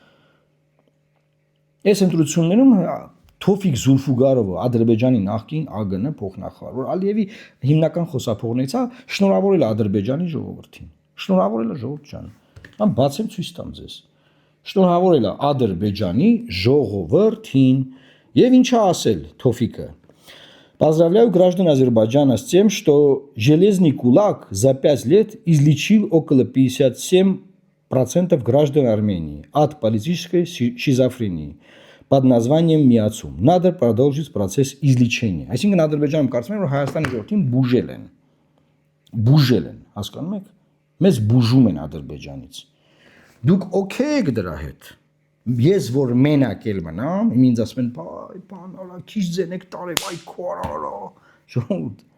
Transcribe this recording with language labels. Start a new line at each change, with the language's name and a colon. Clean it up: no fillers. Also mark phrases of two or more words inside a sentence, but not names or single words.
Armenian: Այս ընտրություններում Թոֆիկ Զուլֆուգարովը, Ադրբեջանի նախկին ԱԳՆ փոխնախարար, որ Ալիևի հիմնական խոսափողներից է, շնորհավորել է Ադրբեջանի ժողովրդին։ Շնորհավորել է ժողովուրդ ջան։ Ամ բացեմ ցույց տամ ձեզ։ Շնորհավորել է Ադրբեջանի ժողովրդին եւ ինչա ասել Թոֆիկը։
Russian: Поздравляю граждан Азербайджана с тем, что железный кулак за 5 лет излечил около 57% граждан Армении от политической шизофрении под названием
Armenian: Միացում.
Russian: Надо продолжить процесс излечения.
Armenian: Այսինքն Ադրբեջանում կարծում եմ, որ Հայաստանի ժողովրդին բուժել են, հասկանում եք։ Մեզ բուժում են Ադրբեջանից։ Դուք օքեյ եք դրա հետ։ Ես որ մենակ էլ մնամ, ինձ ասում են, բայ, բան արա, քիչ ձենեք տարև, այ քոարա։ Ժողովուրդ։